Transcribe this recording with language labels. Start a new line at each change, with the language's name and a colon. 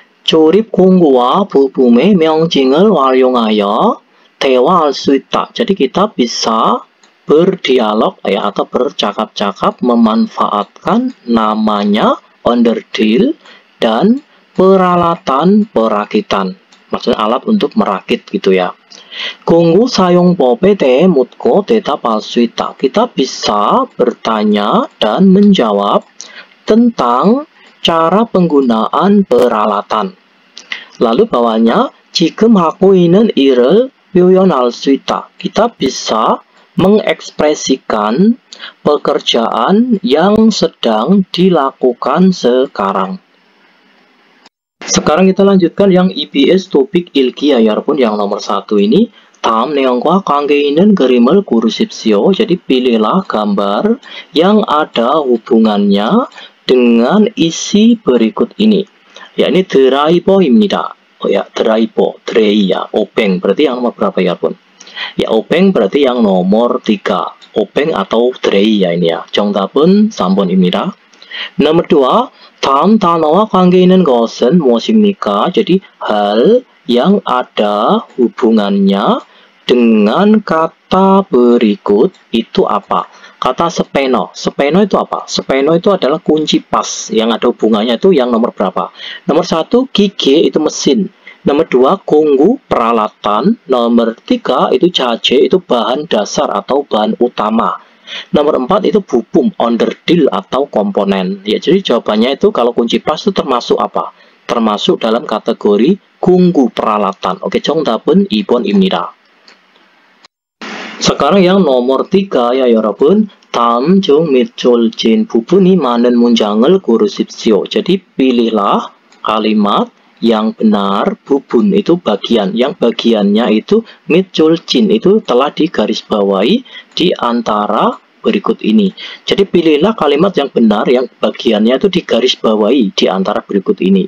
Korean: 조립 공구와 부품의 명칭을 활용하여 대화할 수 있다.
Indonesian: Jadi kita bisa berdialog ya, atau bercakap-cakap memanfaatkan namanya onderdil dan peralatan perakitan. Maksudnya alat untuk merakit gitu ya.
Korean: 공구 사용법에 대해 묻고 대답할 수 있다.
Indonesian: Kita bisa bertanya dan menjawab tentang cara penggunaan peralatan. Lalu bawahnya
Korean: 지금 하고 있는 일을 표현할 수 있다.
Indonesian: Kita bisa mengekspresikan pekerjaan yang sedang dilakukan sekarang. Sekarang kita lanjutkan yang EBS topik ilki ya 여러분, yang nomor 1 ini.
Korean: 다음 내용과 관계 있는 그림을 고르십시오.
Indonesian: Jadi pilihlah gambar yang ada hubungannya dengan isi berikut ini. Ya, ini 드라이버입니다. Ya, 드레이 ya, obeng berarti yang nomor berapa ya pun? Ya, obeng berarti yang nomor 3. obeng atau 드레이 ya ini ya.
Korean: 정답은 3번입니다.
Indonesian: nomor 2.
Korean: 다음 단어와 관계 있는 것은 무엇입니까?
Indonesian: Jadi hal yang ada hubungannya dengan kata berikut itu apa? Kata speno. Speno itu apa? Speno itu adalah kunci pas. Yang ada hubungannya itu yang nomor berapa? Nomor 1, 기계 itu mesin. Nomor 2, 공구 peralatan. Nomor 3 itu 자재 itu bahan dasar atau bahan utama. Nomor 4 itu bu품, onderdil atau komponen. Ya, jadi jawabannya itu kalau kunci pas itu termasuk apa? Termasuk dalam kategori 공구 peralatan.
Korean: Oke, 정답은 2번입니다.
Indonesian: Sekarang yang nomor 3 ya 여러분.
Korean: 다음 중 밑줄 진 부분이 많은 문장을 고르십시오.
Indonesian: Jadi pilihlah kalimat yang benar, bubun itu bagian, yang bagiannya itu
Korean: 밑줄 진
Indonesian: itu telah digarisbawahi di antara berikut ini. Jadi pilihlah kalimat yang benar, yang bagiannya itu digarisbawahi di antara berikut ini.